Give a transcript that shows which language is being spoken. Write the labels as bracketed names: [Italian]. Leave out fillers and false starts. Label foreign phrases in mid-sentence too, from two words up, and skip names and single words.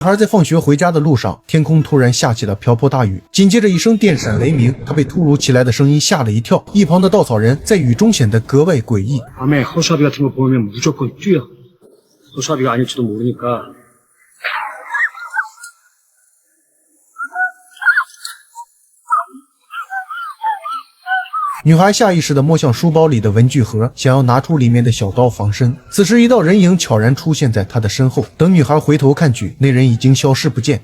[Chinese] 女孩在放学回家的路上，天空突然下起了瓢泼大雨，紧接着一声电闪雷鸣，她被突如其来的声音吓了一跳。一旁的稻草人在雨中显得格外诡异。 [Korean] 밤에 허수아비 같은 거 보면 무조건 뛰어. 허수아비가 아닐지도 모르니까. [Chinese] 女孩下意识地摸向书包里的文具盒，想要拿出里面的小刀防身。此时，一道人影悄然出现在她的身后。等女孩回头看去，那人已经消失不见。